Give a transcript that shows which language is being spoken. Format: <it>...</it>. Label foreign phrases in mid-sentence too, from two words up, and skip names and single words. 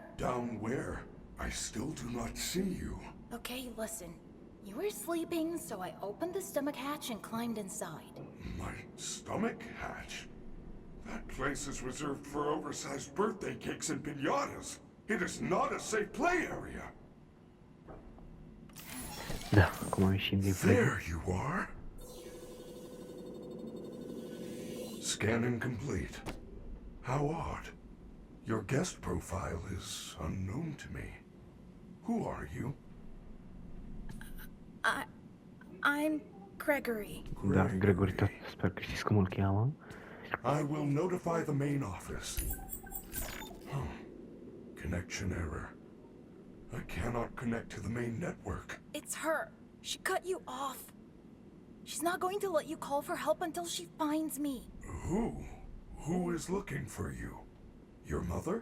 <en>Down where? I still do not see you. Okay, listen. You were sleeping, so I opened the stomach hatch and climbed inside. My stomach hatch? That place is reserved for oversized birthday cakes and piñatas. It is not a safe play area.</en> <ro>Da, acum am ieșit din play.</ro> <en>There you are. Scanning complete. How odd. Your guest profile is unknown to me. Who are you? I'm Gregory.</en> <ro>Da, Gregory, tot sper că știți cum îl cheamă.</ro> <en>I will notify the main office. Connection error. I cannot connect to the main network. It's her. She cut you off. She's not going to let you call for help until she finds me. Who? Who is looking for you? Your mother?</en>